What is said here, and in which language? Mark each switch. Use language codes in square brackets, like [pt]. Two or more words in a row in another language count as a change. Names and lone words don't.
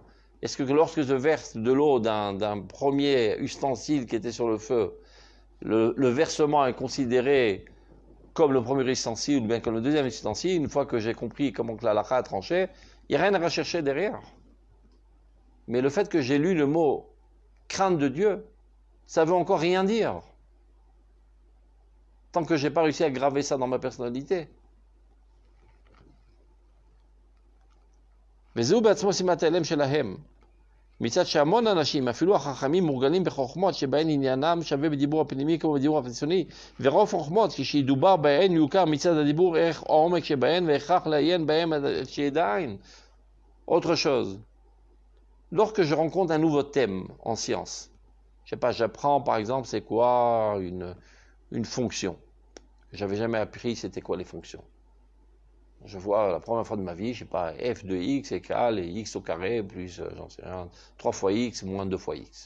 [fr] Est-ce que lorsque je verse de l'eau d'un premier ustensile qui était sur le feu, le versement est considéré comme le premier ustensile ou bien comme le deuxième ustensile, une fois que j'ai compris comment que la halakha a tranché, il n'y a rien à rechercher derrière. Mais le fait que j'ai lu le mot crainte de Dieu, ça veut encore rien dire. Tant que j'ai pas réussi à graver ça dans ma personnalité. [he] וזהו בעצמו שימת ההלם שלהם. מצד שהמון אנשים, אפילו החכמים, מורגלים בחוכמות שבהן עניינם שווה בדיבור הפנימי כמו בדיבור החיצוני, ורוב חוכמות כשידובר בהן יוכר מצד הדיבור ערך העומק שבהן והכרח לעיין בהן שידע עין. [fr] Autre chose. Lorsque je rencontre un nouveau thème en science, je sais pas, j'apprends par exemple c'est quoi une fonction. J'avais jamais appris c'était quoi les fonctions. Je vois la première fois de ma vie, je sais pas, f de x égale x au carré plus, j'en sais rien, 3 fois x moins 2 fois x.